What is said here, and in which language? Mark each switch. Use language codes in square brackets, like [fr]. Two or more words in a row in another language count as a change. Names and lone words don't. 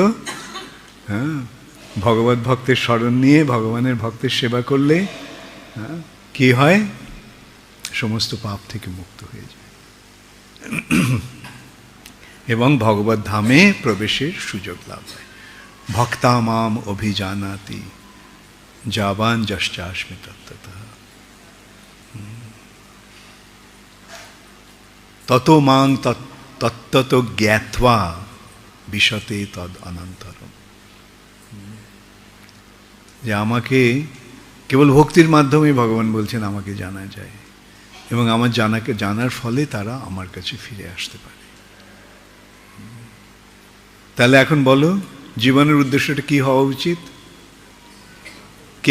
[bn] হ্যাঁ, ভগবত ভক্তের স্মরণ নিয়ে ভগবানের ভক্তের সেবা করলে কি হয়? সমস্ত পাপ থেকে মুক্ত হয়ে যায় এবং ভগবত ধামে প্রবেশের সুযোগ লাভ হয়। [sa] ভক্তা মাম অভিজানাতি যাবান যশ্চাস্মি তত্ত্বতঃ ততো মাং তত্ত্বত জ্ঞাত্বা বিশতে তদ অনন্তরম। [bn] যে আমাকে কেবল ভক্তির মাধ্যমে ভগবান বলছেন আমাকে জানা যায়, এবং আমার জানার ফলে তারা আমার কাছে ফিরে আসতে পারে। তাহলে এখন বলো, জীবনের উদ্দেশ্যটা কি হওয়া উচিত?